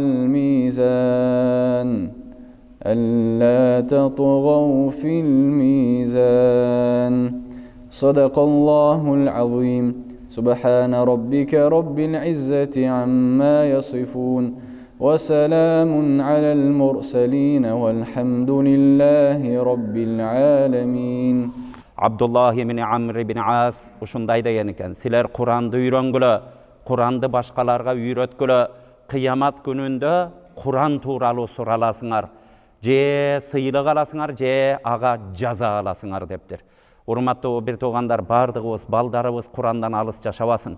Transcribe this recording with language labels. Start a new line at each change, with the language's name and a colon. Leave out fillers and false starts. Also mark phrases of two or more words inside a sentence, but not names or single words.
Arabic: الميزان ألا تطغوا في الميزان صدق الله العظيم سبحان ربك رب العزة عما يصفون وسلام على المرسلين والحمد لله رب العالمين.
Kyrgyz: Abdullah ibn Amr ibn As ушундай деген экен. Силер Куранды үйрөнгүлө, Куранды башкаларга үйрөткүлө, кыямат күнүндө Куран тууралуу сураласыңар. Же сыйлык аласыңар, же ага жаза аласыңар дептир. Урматтуу бир туугандар, бардыгыбыз, балдарыбыз Курандан алыс жашабасын.